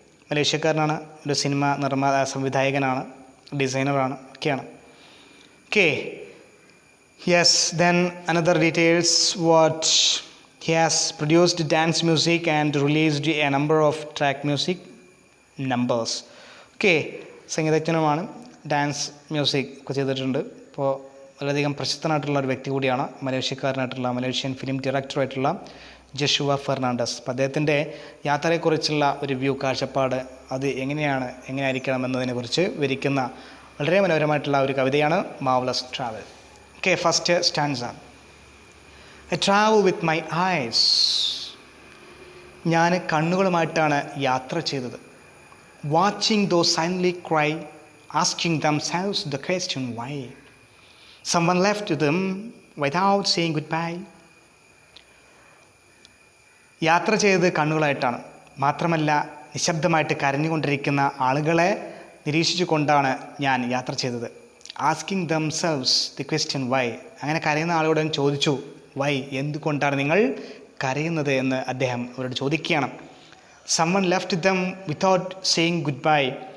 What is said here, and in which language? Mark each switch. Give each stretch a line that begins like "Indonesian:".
Malayalam: മലേഷ്യക്കാരനാണ്, ഒരു സിനിമ സംവിധായകനാണ്, ഡിസൈനറാണ്, ഒക്കെയാണ്.
English: Yes, then another details what he has produced dance music and released a number of track music numbers.
Malayalam: സംഗീതജ്ഞനുമാണ്, dance music ഒക്കെ ചെയ്തിട്ടുണ്ട്. ഇപ്പോൾ വളരെയധികം പ്രശസ്തനായിട്ടുള്ള ഒരു വ്യക്തി കൂടിയാണ്, മലേഷ്യക്കാരനായിട്ടുള്ള മലേഷ്യൻ ഫിലിം ഡയറക്ടറായിട്ടുള്ള ജഷുവ ഫെർണാണ്ടസ്. അപ്പോൾ അദ്ദേഹത്തിൻ്റെ യാത്രയെക്കുറിച്ചുള്ള ഒരു വ്യൂ, കാഴ്ചപ്പാട്, അത് എങ്ങനെയായിരിക്കണം എന്നതിനെക്കുറിച്ച് വിവരിക്കുന്ന വളരെ മനോഹരമായിട്ടുള്ള ഒരു കവിതയാണ് marvellous travel.
English: First stanza. I travel with my eyes.
Malayalam: ഞാൻ കണ്ണുകളുമായിട്ടാണ് യാത്ര ചെയ്തത്.
English: Watching those silently cry, asking themselves the question why. Someone left them without saying goodbye.
Malayalam: യാത്ര ചെയ്തത് കണ്ണുകളായിട്ടാണ്. മാത്രമല്ല, നിശബ്ദമായിട്ട് കരഞ്ഞുകൊണ്ടിരിക്കുന്ന ആളുകളെ നിരീക്ഷിച്ചു കൊണ്ടാണ് ഞാൻ യാത്ര ചെയ്തത്.
English: Asking themselves the question why.
Malayalam: അങ്ങനെ കരയുന്ന ആളോട് ചോദിച്ചു, വൈ, എന്തുകൊണ്ടാണ് നിങ്ങൾ കരയുന്നത് എന്ന് അദ്ദേഹം അവരോട് ചോദിക്കുകയാണ്.
English: Someone left them without saying goodbye.